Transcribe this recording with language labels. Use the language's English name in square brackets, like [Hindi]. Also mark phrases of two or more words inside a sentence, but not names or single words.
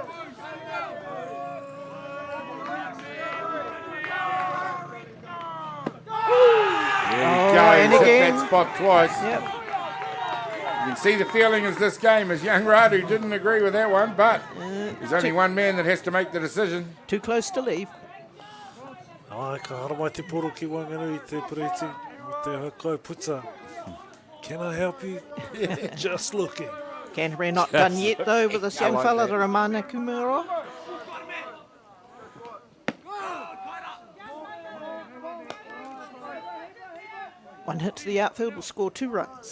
[English] There we go. And He's hit again. that spot twice. Yep. You can see the feeling as this game as young Radu didn't agree with that one, but there's only one man that has to make the decision. Too close to leave. [Māori] Ai, ka hara mai te poro ki Wanganui te Pereti, mo te hakai puta. [English] Can I help you? Just looking. Canterbury not done yet though with this young like fella, that. the Ramana Kumuro. One hit to the outfield will score 2 runs.